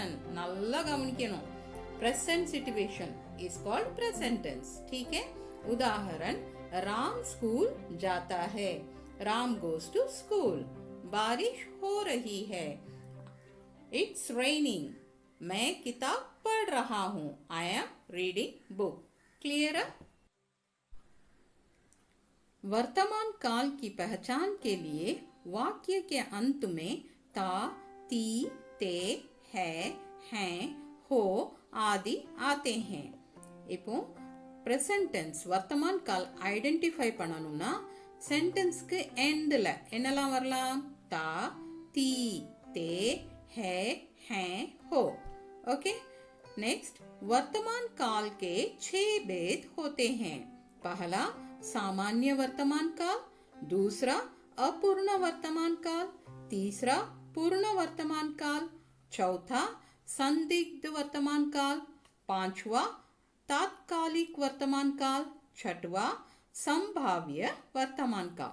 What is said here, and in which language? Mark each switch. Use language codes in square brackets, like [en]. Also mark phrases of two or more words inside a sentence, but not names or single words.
[ta] நல்லா கவனிங்கோ, [en] present situation is called present tense. [hi] ठीक है. उदाहरण: राम स्कूल जाता है. [en] राम goes to school. [hi] बारिश हो रही है. [en] It's raining. [hi] मैं किताब पढ़ रहा हूँ. [en] I am reading book. Clear? [hi] वर्तमान काल की पहचान के लिए वाक्य के अंत में ता, ती, ते, है, हैं, हो आदि आते हैं. [ta] இப்போ [en] present tense [hi] वर्तमान काल [ta] ஐடென்டிஃபை பண்ணணும்னா சென்டென்ஸ்க்கு எண்டில் என்னெல்லாம் வரலாம்? [hi] தா, தி, தே, है, हैं, हो. ओके, नेक्स्ट वर्तमान काल के 6 भेद होते हैं. पहला सामान्य वर्तमान काल, दूसरा अपूर्ण वर्तमान काल, तीसरा पूर्ण वर्तमान काल, चौथा संदिग्ध वर्तमान काल, पांचवा तात्कालिक वर्तमान काल, छठवा संभाव्य वर्तमान काल.